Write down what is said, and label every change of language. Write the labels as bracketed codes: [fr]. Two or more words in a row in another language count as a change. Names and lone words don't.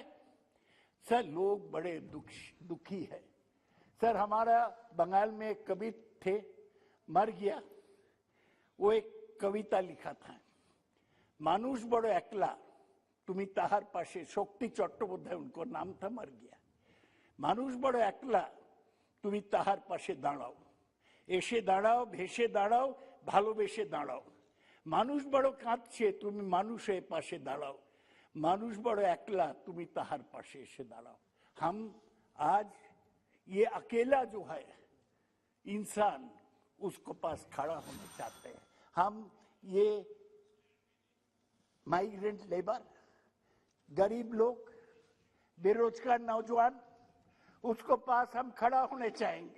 [hi] सर लोग बड़े दुखी है। सर हमारा बंगाल में एक कवि थे मर गया। वो एक कविता लिखा था, [bn] মানুষ বড়ো একলা তুমি তাহার পাশে, [hi] शक्ति चट्टोपाध्याय उनको नाम था, मर गया। [bn] মানুষ বড়ো একলা তুমি তাহার পাশে দাঁড়াও, এসে দাঁড়াও, ভেসে দাঁড়াও, ভালোবেসে দাঁড়াও। মানুষ বড়ো কাঁদছে তুমি মানুষের পাশে দাঁড়াও, মানুষ বড়ো একলা তুমি তাহার পাশে এসে দাঁড়াও। [hi] हम आज ये अकेला जो है इंसान, उसको पास खड़ा होना चाहते हैं। हम ये [en] migrant labour, [hi] गरीब लोग, बेरोजगार नौजवान, उसको पास हम खड़ा होने चाहेंगे।